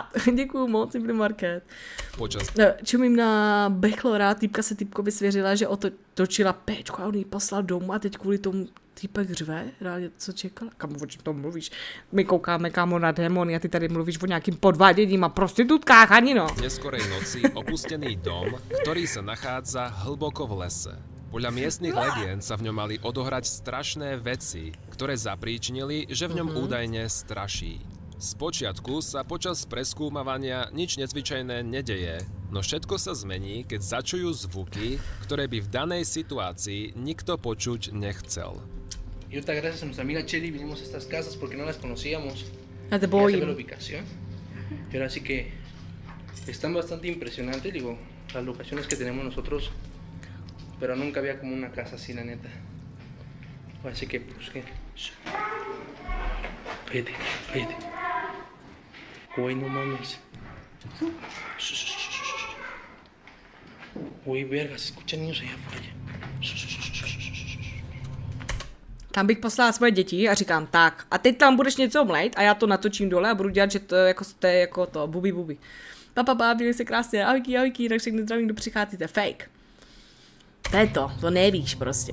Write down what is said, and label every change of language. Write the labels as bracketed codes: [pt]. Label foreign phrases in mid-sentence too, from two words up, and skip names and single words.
[cs] Děkuju moc, Simple Market. Čumím na Bechlora, týpka se týpkovi svěřila, že točila péčku a on ji poslal domů a teď kvůli tomu týpek řve, reálně co čekal? Kam o čem to mluvíš? My koukáme, kámo, na démony a ty tady mluvíš o nějakým podváděním a prostitutkách, ani no. [sk] Neskorej noci opustený dom, ktorý sa nachádza hlboko v lese. Podľa miestnych legend sa v ňom mali odohrať strašné veci, ktoré zapríčinili, že v ňom údajne straší. Spočiatku sa počas preskúmavania nič nezvyčajné nedeje, no všetko sa zmení, keď začujú zvuky, ktoré by v danej situácii nikto počuť nechcel. [es] Y ahorita gracias a nuestra amiga Chelly vinimos a estas casas porque no las conocíamos. [cs] A te [es] Ya se ve la [cs] bojím. [es] ubicación. Y ahora sí que están bastante impresionantes, digo, las locaciones que tenemos nosotros pero nunca había como una casa así, la neta. Así que, pues, ¿qué? Cállate, cállate. Güey, no mames. Güey, verga, se escuchan niños allá afuera. [cs] Tam bych poslala svoje děti a říkám, tak, a teď tam budeš něco mlejt a já to natočím dole a budu dělat, že to je jako to, bubi. Papa, byli se krásně, ahojky, tak všechny zdravím, kdo přicházíte, fake. To je to nevíš prostě.